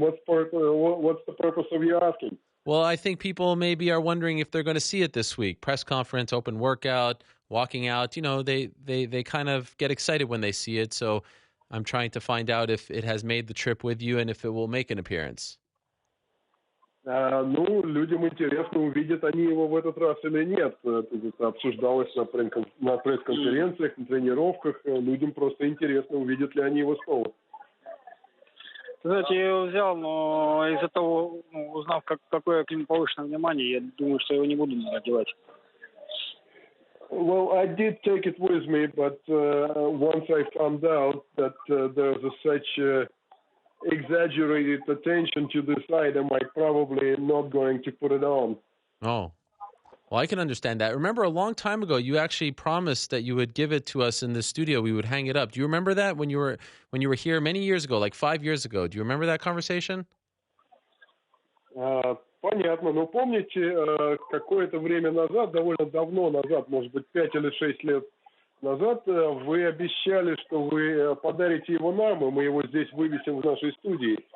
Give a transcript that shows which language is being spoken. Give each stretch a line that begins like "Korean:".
English: What's the purpose of you asking? Well, I think people maybe are wondering if they're going to see it this week. Press conference, open workout, walking out. You know, they kind of get excited when they see it. So I'm trying to find out if it has made the trip with you and if it will make an appearance.
Russian: Ну, людям интересно, увидят они его в этот раз или нет. Это обсуждалось на пресс-конференциях, на тренировках. Людям просто интересно, увидят ли они его снова. Знаете, я его взял, но из-за того, узнав, какое к нему повышенное внимание, я думаю, что его не буду надевать.
English: Well, I did take it with me, but once I found out that there's such exaggerated attention to this item, I'm probably not going to put it on. Oh, well, I can understand that. Remember, a long time ago, you actually promised that you would give it to us in the studio. We would hang it up. Do you remember that when you were here many years ago, like 5 years ago? Do you remember that conversation?
Russian: Понятно. Но помните, какое-то время назад, довольно давно назад, может быть, 5 или 6 лет назад, вы обещали, что вы подарите его нам, и мы его здесь вывесим в нашей студии.